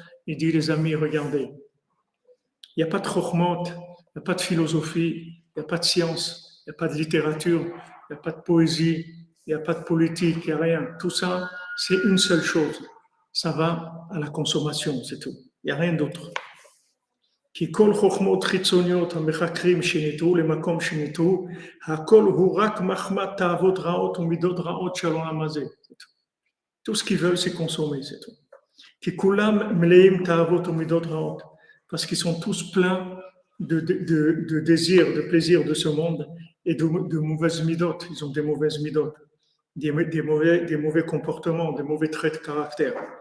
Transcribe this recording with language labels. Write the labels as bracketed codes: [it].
[fr] Il dit, les amis, regardez, il n'y a pas de chokhmot, il n'y a pas de philosophie, il n'y a pas de science, il n'y a pas de littérature, il n'y a pas de poésie, il n'y a pas de politique, il n'y a rien. Tout ça, c'est une seule chose. Ça va à la consommation, c'est tout. Il n'y a rien d'autre. [he] כי כל חוכמות חיצוניות המחקרים שניתו למקום שניתו, הכל הוא רק מחמת תאוות רעות ומידות רעות של העולם הזה. [fr] Tout ce qu'ils veulent, c'est consommer, c'est tout. [he] כי כולם מלאים תאוות ומידות רעות. [fr] Parce qu'ils sont tous pleins de désirs, de plaisirs de ce monde et de mauvaises midotes. Ils ont des mauvaises midotes, des mauvais comportements, des mauvais traits de caractère.